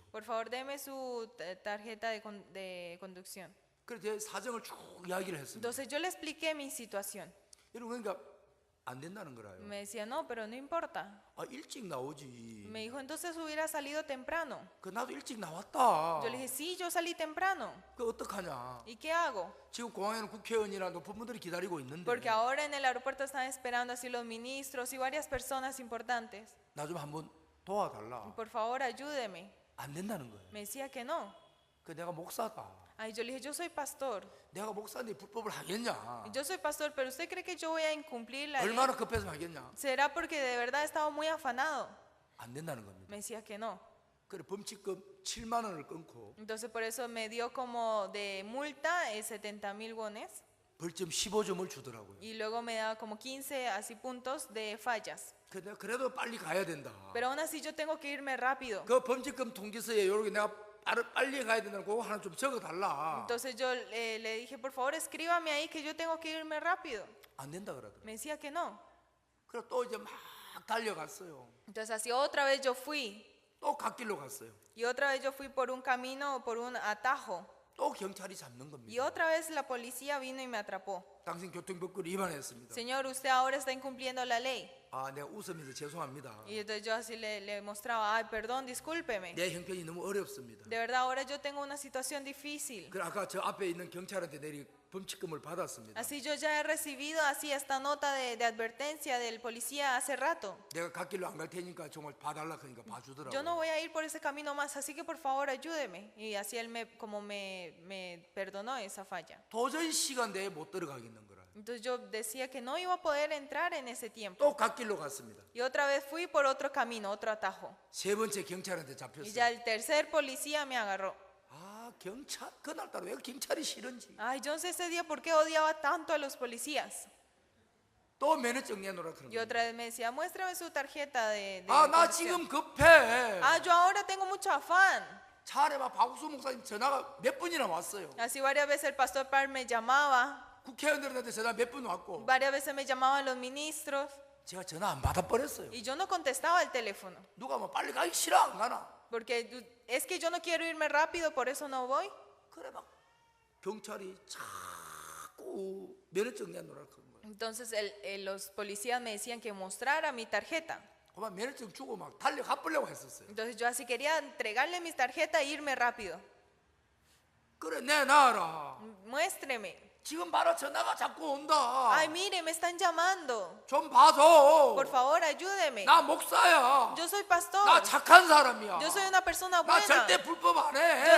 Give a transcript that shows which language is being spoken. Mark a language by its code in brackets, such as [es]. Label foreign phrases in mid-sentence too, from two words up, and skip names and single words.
[es] Por favor, deme su tarjeta de conducción. [ko] 그래서 제 사정을 쭉 이야기를 했습니다. [es] Entonces yo le expliqué mi situación. [ko] 여러분 그러니까 안 된다는 거라요. [es] Me decía, no, pero no importa. [ko] 아 일찍 나오지. [es] Me dijo, entonces hubiera salido temprano. [ko] 그 나도 일찍 나왔다. [es] Yo le dije, sí, yo salí temprano. [ko] 그 어떡하냐. [es] ¿Y qué hago? [ko] 지금 공항에는 국회의원이나 높은 분들이 기다리고 있는데 [es] Porque ahora en el aeropuerto están esperando así los ministros y varias personas importantes. [ko] 나 좀 한번 도와달라. [es] Por favor, ayúdeme. [ko] 안 된다는 거예요. [es] Me decía que no. [ko] 그 내가 목사다. [es] Ay, yo le dije, yo soy pastor. [ko] 내가 목사인데 불법을 하겠냐. [es] Yo soy pastor, pero ¿usted cree que yo voy a incumplir la ley? [ko] 얼마나 급해서 하겠냐. [es] ¿Será porque de verdad estaba muy afanado? [ko] 안 된다는 겁니다. [es] Me decía que no. [ko] 그래 범칙금 7만 원을 끊고 [es] Entonces por eso me dio como de multa 70,000 wones [ko] 벌점 15점을 주더라고요. [es] y luego me daba como 15 así puntos de fallas. [ko] 그 내가 그래도 빨리 가야 된다. [es] Pero aún así yo tengo que irme rápido. [ko] 그 범칙금 통지서에 요렇게 내가 빨리 가야 된다는 거 하나 좀 적어달라. [es] Entonces yo le dije, por favor, escríbame ahí que yo tengo que irme rápido. [ko] 안 된다 그러더라고요. [es] Me decía que no. [ko] 그래 또 이제 막 달려갔어요. [es] Entonces así otra vez yo fui. [ko] 또 갓길로 갔어요. [es] Y otra vez yo fui por un camino, por un atajo. [ko] 또 경찰이 잡는 [es] Y [ko] 겁니다. [es] otra vez la policía vino y me atrapó. [ko] 당신 교통법규를 위반했습니다. [es] Señor, usted ahora está incumpliendo la ley. [ko] 아, 내가 웃으면서 죄송합니다. [es] Y entonces yo así le mostraba, ay, perdón, discúlpeme. [ko] 내 형편이 너무 어렵습니다. [es] De verdad, ahora yo tengo una situación difícil. [ko] 그 아까 저 앞에 있는 경찰한테 내리 범칙금을 받았습니다. [es] Así yo ya he recibido así esta nota de advertencia del policía hace rato. [ko] 내가 갓길로 안 갈 테니까 정말 봐달라 하니까 [es] Yo no [ko] 봐주더라고요. [es] voy a ir por ese camino más, así que por favor ayúdeme. Y así él me perdonó esa falla. [ko] 도저히 시간 내에 못 들어가겠는 거라. [es] Entonces yo decía que no iba a poder entrar en ese tiempo. [ko] 또 갓길로 갔습니다. [es] Y otra vez fui por otro camino, otro atajo. [ko] 세 번째 경찰한테 [es] Y [ko] 잡혔어요. [es] ya el tercer policía me agarró. [ko] 아, 경찰 그날따라 왜 경찰이 싫은지. [es] Ay, yo no sé ese día por qué odiaba tanto a los policías. [ko] 또 면허증 내놓으라 그런 [es] Y [ko] 거예요. [es] otra vez me decía, muéstrame su tarjeta de [ko] 아, 나 [es] conducción. [ko] 지금 급해. [es] Ah, yo ahora tengo mucho afán. [ko] 차 안에 막 박수 목사님 전화가 몇 번이나 왔어요. [es] Así varias veces el pastor Par me llamaba, [ko] 국회의원들한테 전화 몇 번 왔고 [es] varias veces me llamaban los ministros [ko] 제가 전화 안 받아버렸어요. [es] y yo no contestaba el teléfono. [ko] 누가 뭐 빨리 가기 싫어 안 가나? [es] Porque es que yo no quiero irme rápido, por eso no voy. [ko] 그래 막 경찰이 자꾸 면허증 내놓으라 그런 거예요. [es] Entonces los policías me decían que mostrara mi tarjeta. [ko] 그만 면허증 주고 막 달려가버려고 했었어요. [es] Entonces yo así quería entregarle mis tarjetas e irme rápido. [ko] 그래 내놔라. [es] Muéstreme. [ko] 지금 바로 전화가 자꾸 온다. [es] Ay, mire, me están llamando. [ko] 좀 봐줘. [es] Por favor, ayúdeme. [ko] 나 목사야. [es] Yo soy pastor. [ko] 나 착한 사람이야. [es] Yo soy una persona [ko] 나 [es] buena. [ko] 절대 불법 안 [es] Yo [ko] 해.